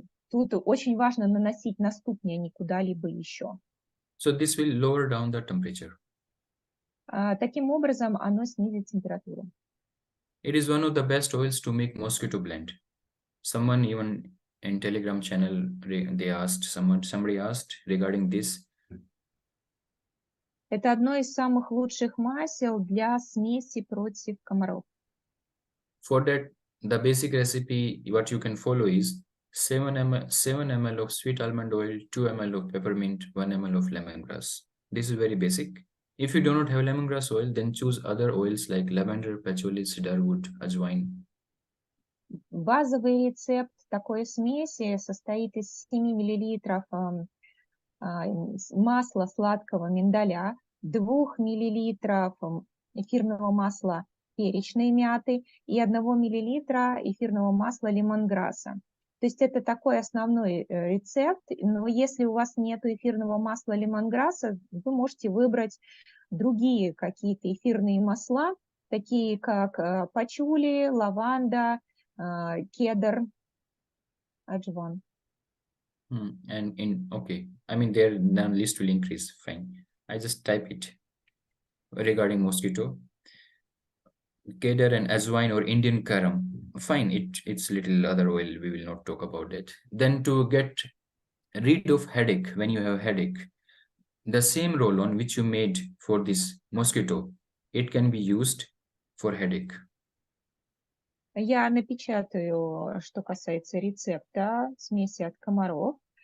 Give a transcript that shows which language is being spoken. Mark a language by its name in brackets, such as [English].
[Russian] Тут очень важно наносить на ступни, а не куда-либо еще. [English] So this will lower down the temperature. [Russian] Таким образом, оно снизит температуру. [English] It is one of the best oils to make mosquito blend. Someone even in Telegram channel, somebody asked regarding this. [Russian] Это одно из самых лучших масел для смеси против комаров. [English] For that, the basic recipe, what you can follow is 7 ml of sweet almond oil, 2 ml of peppermint, 1 ml of lemongrass. This is very basic. If you do not have lemongrass oil, then choose other oils like lavender, patchouli, cedarwood, ajwain. [Russian] Базовый рецепт такой смеси состоит из 7 мл масла сладкого миндаля, 2 мл эфирного масла перечной мяты и 1 мл эфирного масла лемонграсса. То есть это такой основной рецепт, но если у вас нет эфирного масла лемонграсса, вы можете выбрать другие какие-то эфирные масла, такие как пачули, лаванда, кедр, аджван. [English] Okay, I mean their list will increase. Fine. I just type it regarding mosquito. Kedar and ajwain or Indian karam. Fine, it's little other oil. We will not talk about it. Then to get rid of headache when you have headache, the same roll-on which you made for this mosquito, it can be used for headache. [Russian] Я напечатаю, что касается рецепта смеси от комаров.